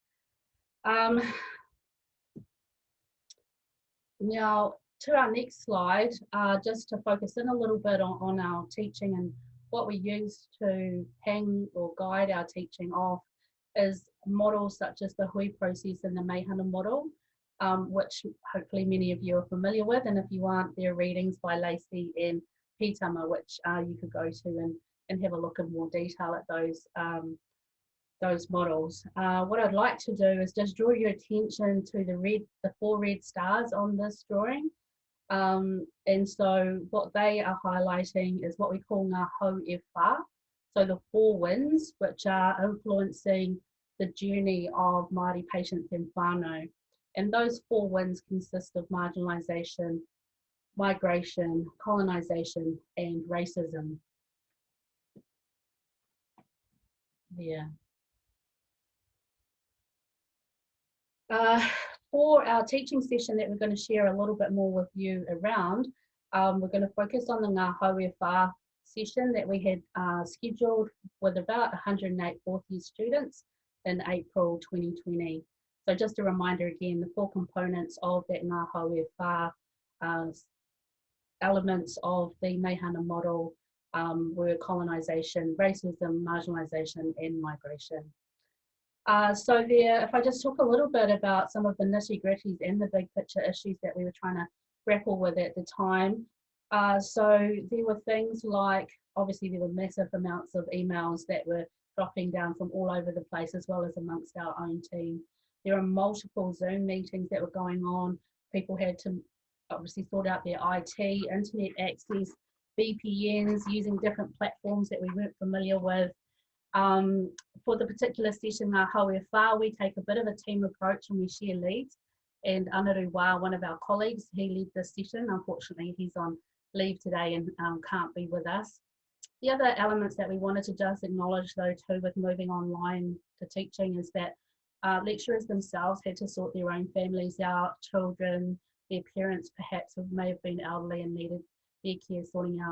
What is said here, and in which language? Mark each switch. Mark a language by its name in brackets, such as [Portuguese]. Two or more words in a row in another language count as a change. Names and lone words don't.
[English] Now, to our next slide, just to focus in a little bit on our teaching and what we use to hang or guide our teaching off is models such as the Hui process and the Meihana model, which hopefully many of you are familiar with, and if you aren't, there are readings by Lacey and Pitama, which you could go to and have a look in more detail at those models. What I'd like to do is just draw your attention to the 4 red stars on this drawing. And so what they are highlighting is what we call [Māori] ngā hau e whā, [English] so the 4 winds, which are influencing the journey of Māori patients in whānau. And those 4 winds consist of marginalisation, migration, colonisation, and racism. Yeah. For our teaching session that we're going to share a little bit more with you around, we're going to focus on the [Māori] ngā hau e whā [English] session that we had scheduled with about 108 fourth year students in April 2020. So just a reminder again, the 4 components of that [Māori] ngā hau e whā [English] elements of the Meihana model were colonisation, racism, marginalisation, and migration. So there, if I just talk a little bit about some of the nitty-gritties and the big picture issues that we were trying to grapple with at the time. So there were things like, obviously there were massive amounts of emails that were dropping down from all over the place, as well as amongst our own team. There are multiple Zoom meetings that were going on. People had to obviously sort out their IT, internet access, VPNs, using different platforms that we weren't familiar with. For the particular session, [Māori] ngā hau e whā, [English] we take a bit of a team approach and we share leads. And Anaru Wā, one of our colleagues, he led this session. Unfortunately, he's on leave today and can't be with us. The other elements that we wanted to just acknowledge though too with moving online to teaching is that lecturers themselves had to sort their own families out, children, their parents perhaps who may have been elderly and needed their care sorting out.